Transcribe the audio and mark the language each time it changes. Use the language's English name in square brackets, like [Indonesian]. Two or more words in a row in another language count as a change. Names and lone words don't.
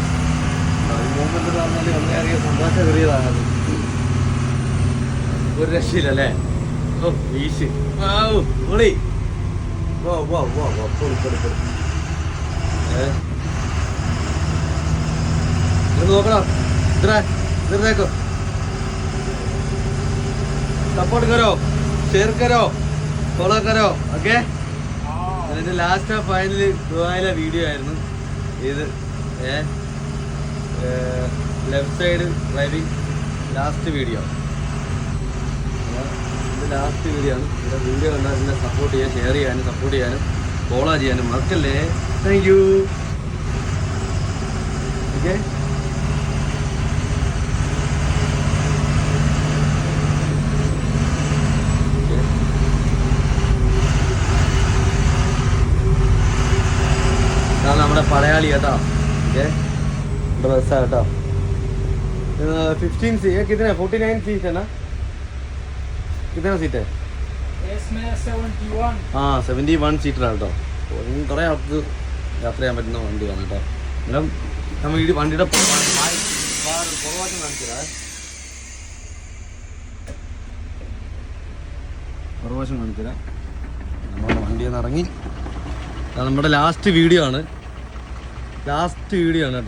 [Malayalam] ഈ മൂമെന്റ് എന്ന് പറഞ്ഞാൽ വളരെയധികം സന്തോഷം കയറിയതാണത്. ഒരു രക്ഷയില്ലല്ലേ. ഓ വീശ് പൊളി. നോക്കണം. इधर देखो, सपोर्ट करो, शेयर करो, फॉलो करो. ഓക്കെ, ഇതിൻ്റെ [English] last final [Malayalam] ദുബായിലെ വീഡിയോ ആയിരുന്നു ഇത്. [English] left side driving last video. [Malayalam] ഇത് [English] last video [Malayalam] ആണ്. ഇതിൻ്റെ വീഡിയോ കണ്ടാൽ ഇതിനെ സപ്പോർട്ട് ചെയ്യാൻ, ഷെയർ ചെയ്യാനും സപ്പോർട്ട് ചെയ്യാനും ഫോളോ ചെയ്യാനും മറക്കല്ലേ. [English] thank you. [Malayalam] ഓക്കെ, നമ്മുടെ പടയാളി കേട്ടോ. ഓക്കെ, നമ്മുടെ ബസ്സാണ് കേട്ടോ. [Hindi] 15 सीट कितने 49 सीट है ना? कितना सीट है? इसमें 71. हाँ 71 सीटर കേട്ടോ. [Malayalam] കുറേ ആൾക്ക് യാത്ര ചെയ്യാൻ പറ്റുന്ന വണ്ടിയാണ് കേട്ടോ. അന്നേരം നമ്മൾ ഈ വണ്ടിയുടെ പുറവാശം കാണിച്ചതാ. പുറവാശം കാണിച്ചതാ. നമ്മൾ വണ്ടിയിൽ നിന്ന് ഇറങ്ങി. നമ്മുടെ [English] last video [Malayalam] ആണ് കേട്ടോ.